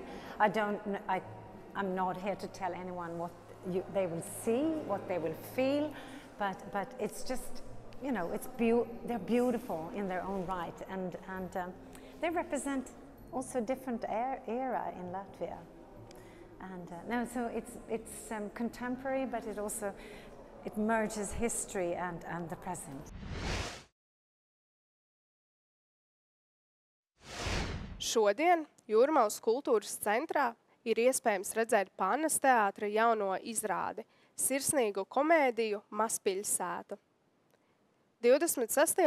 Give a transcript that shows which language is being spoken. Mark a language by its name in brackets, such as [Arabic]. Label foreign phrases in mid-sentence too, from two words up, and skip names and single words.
[English] I'm not here to tell anyone what they will see, what they will feel, but it's just, they're beautiful in their own right, and they represent also a different era in Latvia. And so it's contemporary, but it merges history and the present. [Latvian] Šodien Jūrmalas kultūras centrā ir iespējams redzēt Pannas teātra jauno izrādi Sirsnīgu komēdiju Mazpilsēta. 26.